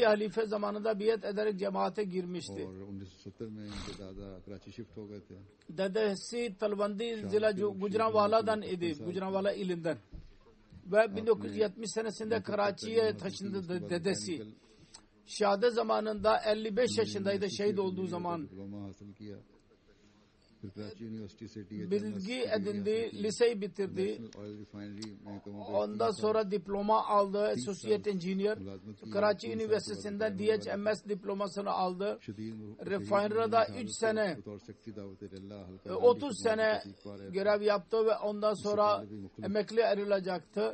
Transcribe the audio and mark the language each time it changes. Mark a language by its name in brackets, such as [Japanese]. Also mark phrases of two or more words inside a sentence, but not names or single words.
[Turkish] halife zamanında biat ederek cemaate girmişti. Dedesi Talvandi Zila Gujranwala'dan idi. Gujranwala ilinden. Ve 1970 senesinde Karachi'ye taşındı dedesi. Şehade zamanında 55 yaşındaydı şehit olduğu zaman. [Urdu] پھر کراچی یونیورسٹی سے [Turkish] bilgi edindi, liseyi bitirdi. [English] oil refinery [Urdu] महकमा [Turkish] Ondan sonra diploma aldı, [English] Associate Engineer. [Turkish] Karachi Üniversitesi'nden DHMS diplomasını aldı. Refinery'da 3 sene, 30 sene görev yaptı ve ondan sonra emekli ayrılacaktı.